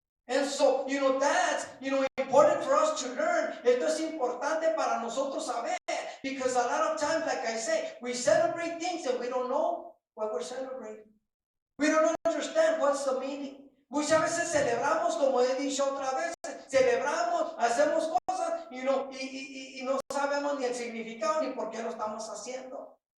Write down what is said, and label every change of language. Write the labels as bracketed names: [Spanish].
[English] And so, that's, important for us to learn. [Spanish] Esto es importante para nosotros saber. [English] Because a lot of times, like I say, we celebrate things and we don't know what we're celebrating. We don't understand what's the meaning. [Spanish] Muchas veces celebramos, como he dicho otra vez, celebramos, hacemos cosas, y no sabemos ni el significado ni por qué lo estamos haciendo.